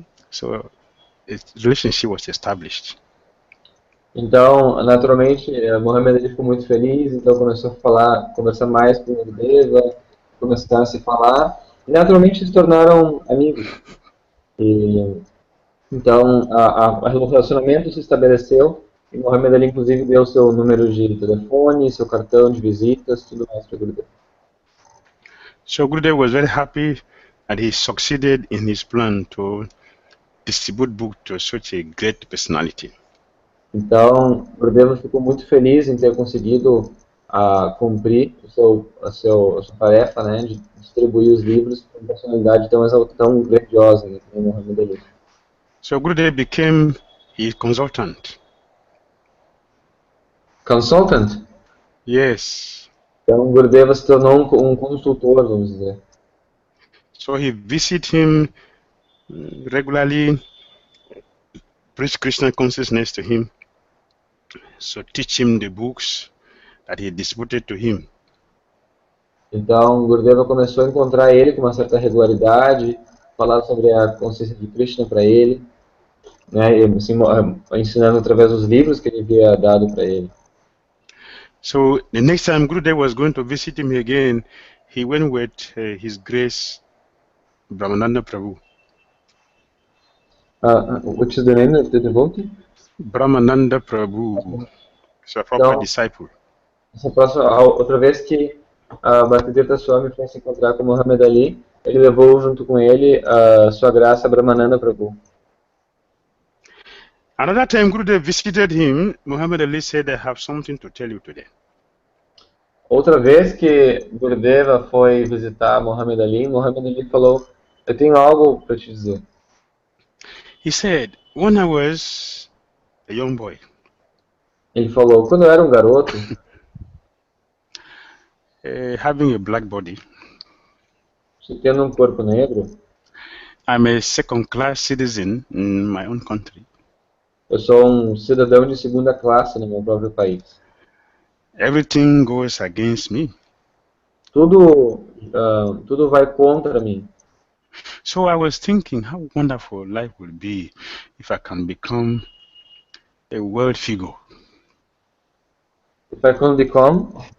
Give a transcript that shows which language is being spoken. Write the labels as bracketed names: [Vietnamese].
[English] So a relationship was established. [Portuguese] Então, naturalmente, Muhammad Ali ficou muito feliz, então começou a conversar mais com Gurudeva, começaram a se falar, e naturalmente se tornaram amigos. E, então, o relacionamento se estabeleceu, e Muhammad Ali, inclusive, deu seu número de telefone, seu cartão de visitas, tudo mais para Gurudeva. [English] So Gurudev was very happy that he succeeded in his plan to distribute books to such a great personality. [Portuguese] Então, Gurudeva ficou muito feliz em ter conseguido cumprir a sua tarefa, né, de distribuir os livros para uma personalidade tão grandiosa, né, como Muhammad Ali. [English] So Gurudev became his consultant. Consultant? Yes. [Portuguese] Então, Gurudeva se tornou um consultor, vamos dizer. [English] So he visited him regularly, preach Krishna consciousness to him, so teach him the books that he distributed to him. [Portuguese] Então, Gurudeva começou a encontrar ele com uma certa regularidade, falar sobre a consciência de Krishna para ele, né, e, assim, ensinando através dos livros que ele havia dado para ele. [English] So the next time Gurudev was going to visit him again, he went with His Grace Brahmananda Prabhu. Which is the name of the devotee? Brahmananda Prabhu, so a proper disciple. [Portuguese] Essa próxima, outra vez que a Bhakti Dhira Swami foi se encontrar com Muhammad Ali, ele levou junto com ele a sua graça Brahmananda Prabhu. [English] Another time Gurudev visited him, Muhammad Ali said, I have something to tell you today. [Portuguese] Outra vez que Gurudeva foi visitar Muhammad Ali falou, eu tenho algo para te dizer. [English] He said, when I was a young boy, [Portuguese] Ele falou, quando eu era um garoto, [English] having a black body, [Portuguese] tendo um corpo negro, [English] I'm a second-class citizen in my own country. [Portuguese] eu sou um cidadão de segunda classe no meu próprio país. [English] Everything goes against me. [Portuguese] Tudo vai contra mim. [English] So I was thinking how wonderful life would be if I can become a world figure. If I can become...